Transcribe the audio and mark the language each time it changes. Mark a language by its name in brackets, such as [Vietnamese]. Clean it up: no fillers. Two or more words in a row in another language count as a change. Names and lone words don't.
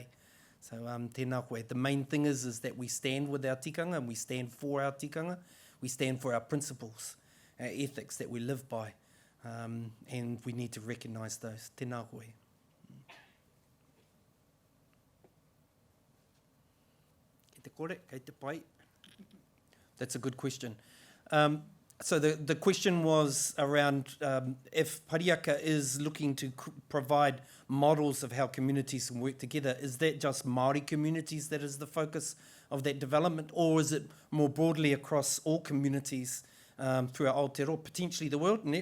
[Māori] So tēnā koe. [English] The main thing is that we stand with our tikanga and we stand for our tikanga. We stand for our principles, our ethics that we live by. And we need to recognise those. [Māori] Tēnā koe. Kei te kore, kei te pai. [English] That's a good question. So the question was around if Pariaka is looking to provide models of how communities can work together, is that just Māori communities that is the focus of that development, or is it more broadly across all communities throughout Aotearoa, potentially the world?